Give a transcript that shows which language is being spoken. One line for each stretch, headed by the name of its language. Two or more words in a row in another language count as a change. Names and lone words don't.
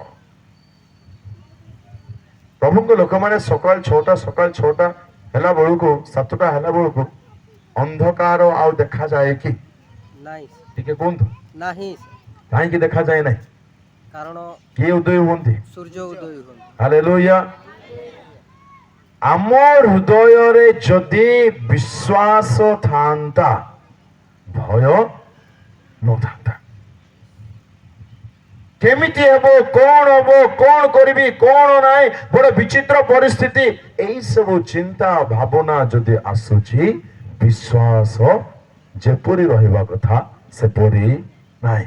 Odia: ପ୍ରଭୁଙ୍କ ଲୋକମାନେ ସକାଳ 6ଟା ହେଲା ବେଳକୁ, 7ଟା ହେଲା ବେଳକୁ ଅନ୍ଧକାର ଆଉ ଦେଖାଯାଏ କି? नहीं ଟିକେ କୁହନ୍ତୁ, नहीं କାହିଁକି ଦେଖାଯାଏ ନାହିଁ? कारण କିଏ ଉଦୟ ହୁଅନ୍ତି? ସୂର୍ଯ୍ୟ ଉଦୟ ହୋ ହାଲେଲୁୟା। ଆମ ହୃଦୟରେ ଯଦି ବିଶ୍ୱାସ ଥାନ୍ତା, ଭୟ ନଥାନ୍ତା। କେମିତି ହେବ, କଣ ହବ, କଣ କରିବି, କଣ ନାହିଁ, ବଡ ବିଚିତ୍ର ପରିସ୍ଥିତି, ଏଇ ସବୁ ଚିନ୍ତା ଭାବନା ଯଦି ଆସୁଛି, ବିଶ୍ୱାସ ଯେପରି ରହିବା କଥା ସେପରି ନାହିଁ।